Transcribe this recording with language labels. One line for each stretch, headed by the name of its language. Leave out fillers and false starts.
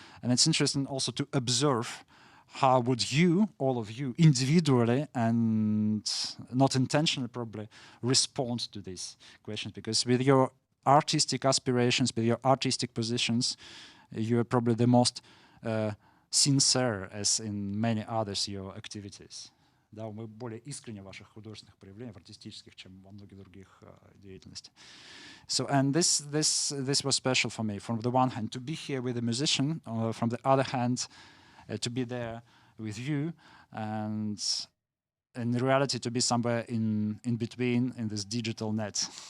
English: And it's interesting also to observe how would you, all of you, individually and not intentionally probably, respond to these questions? Because with your artistic aspirations, with your artistic positions, you are probably the most sincere, as in many others, your activities.
Russian: Да, мы более искренне в ваших художественных проявлениях, артистических, чем во многих других деятельностях.
English: So, and this was special for me. From the one hand, to be here with a musician, from the other hand, to be there with you, and in reality, to be somewhere in between in this digital net.